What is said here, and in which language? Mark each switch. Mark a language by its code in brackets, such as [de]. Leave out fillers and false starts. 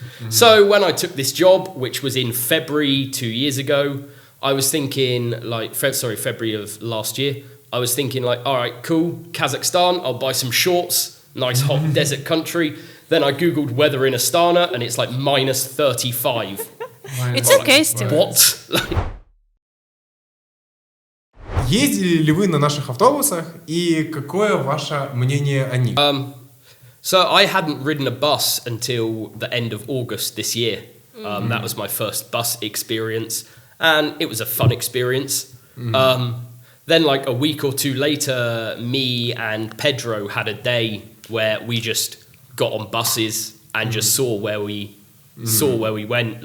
[en] So when I took this job, which was in February 2 years ago, I was thinking February of last year, I was thinking like, all right, cool, Kazakhstan, I'll buy some shorts, nice hot desert country. Then I Googled weather in Astana and it's like minus 35. It's okay still. What? [ru] Ездили ли вы на наших автобусах и какое ваше мнение о них? [en] So I hadn't ridden a bus until the end of August this year. That was my first bus experience, and it was a fun experience. Then, like a week or two later, me and Pedro had a day where we just got on buses and just saw where we went.